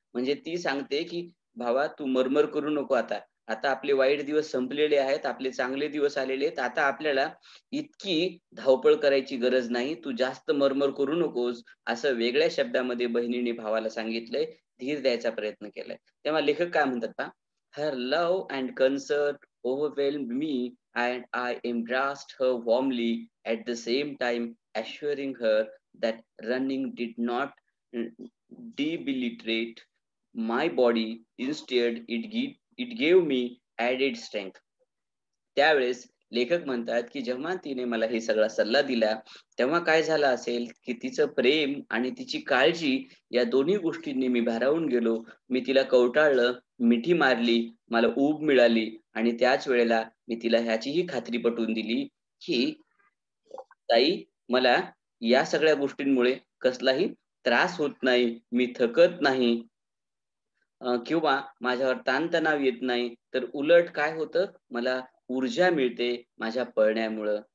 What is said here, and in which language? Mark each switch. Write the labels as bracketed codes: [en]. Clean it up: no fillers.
[mr] म्हणजे ती सांगते की भावा तू मरमर करू नको आता. आता आपले वाईट दिवस संपलेले आहेत, आपले चांगले दिवस आलेले आहेत. आता आपल्याला इतकी धावपळ करायची गरज नाही. तू जास्त मरमर करू नकोस, असं वेगळ्या शब्दामध्ये बहिणीने भावाला सांगितलंय, धीर द्यायचा प्रयत्न केलाय. तेव्हा लेखक काय म्हणतात पहा, [en] Her love and concern overwhelmed me and I embraced her warmly, at the same time assuring her that running did not debilitate my body. Instead, it gave me added strength. [mr] त्यावेळेस लेखक म्हणतात की जेव्हा तिने मला हे सगळा सल्ला दिला, तेव्हा काय झालं असेल की तिचं प्रेम आणि तिची काळजी या दोन्ही गोष्टींनी मी भारावून गेलो. मी तिला कवटाळलं, मिठी मारली, मला ऊब मिळाली आणि त्याच वेळेला मी तिला ह्याचीही खात्री पटवून दिली की ताई, मला या सगळ्या गोष्टींमुळे कसलाही त्रास होत नाही, मी थकत नाही किंवा माझ्यावर ताणतणाव येत नाही, तर उलट काय होतं, मला ऊर्जा मिळते माझ्या पळण्यामुळं.